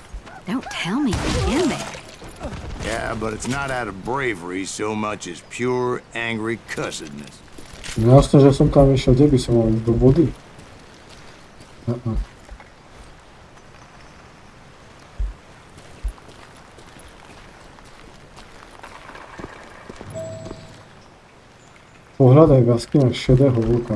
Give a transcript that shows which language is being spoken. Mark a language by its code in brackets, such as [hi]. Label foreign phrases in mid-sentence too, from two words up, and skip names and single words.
[en] Don't tell me you're in there. Yeah, but it's not out of bravery so much as pure, angry cussedness. [sk] Jasno, že som tam išiel, kde by som mal do vody? Pohľadaj v jaskyniach šedého vlka.